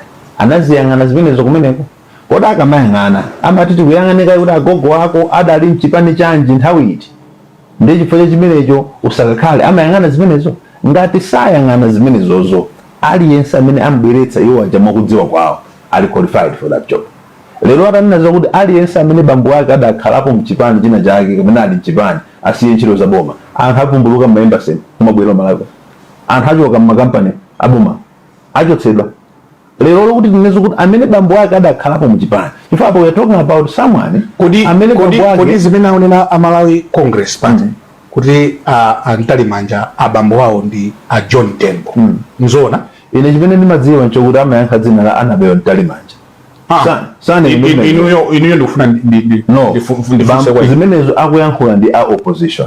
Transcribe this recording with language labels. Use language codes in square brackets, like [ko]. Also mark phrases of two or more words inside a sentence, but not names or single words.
[ny] Anaziyang'ana zimenezo kumeneko. Kodi akamayang'ana amati tikuyang'anika kuti agogo ako adali mchipani chanji nthawi iti. Ndi chifukwa chimenecho usakakhale amayang'ana zimenezo. Ngati sayang'ana zimenezozo aliyense amene amubweretsa iwo aja mwakudziwa kwawo ali [en] qualified for that job. [ny] Lero atanena kuti aliyense amene bambo ake adakhalapo mchipani china chake kapena ali mchipani asiye ntchito za boma, anthu apumbuluka m'maembasi kumabwera Malawi, anthu achoka m'makampani aboma achotsedwa. Lero lokuti tinezo kuti amene bambo ake adakhalapo mchipani, chifukwa [en] we are talking about someone [ny] amene kodi zimene aonena a Malawi Congress Party kuti Ntalimanja abambo wawo ndi a John Tembo. Mzona ine chimene ndimadziwa nchokuti amayankha dzina la Annabel Ntalimanja. Sana inuyo ndikufuna zimenezo akuyankhula ndi a opposition.